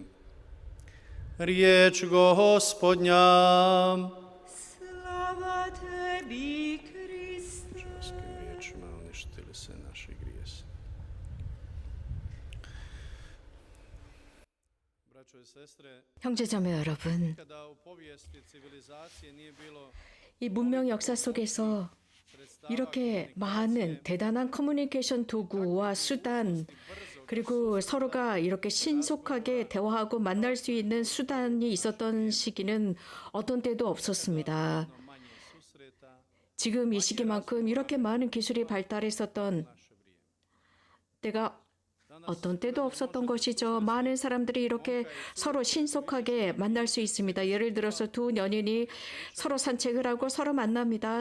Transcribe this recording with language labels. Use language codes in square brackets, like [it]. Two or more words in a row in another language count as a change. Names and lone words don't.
[hr] Riječ Gospodnja. Slava tebi, Kriste. Božanskim riječima uništili se naši grijesi. Braćo i sestre, [ko] 형제자매 여러분, [hr] kada u povijesti civilizacije nije bilo [ko] 이 문명 역사 속에서 이렇게 많은 대단한 커뮤니케이션 도구와 수단, 그리고 서로가 이렇게 신속하게 대화하고 만날 수 있는 수단이 있었던 시기는 어떤 때도 없었습니다. [hr] manje susreta [ko] 지금 이 시기만큼 이렇게 많은 기술이 발달했었던 때가 어떤 때도 없었던 것이죠. 많은 사람들이 이렇게 서로 신속하게 만날 수 있습니다. 예를 들어서 두 연인이 서로 산책을 하고 서로 만납니다.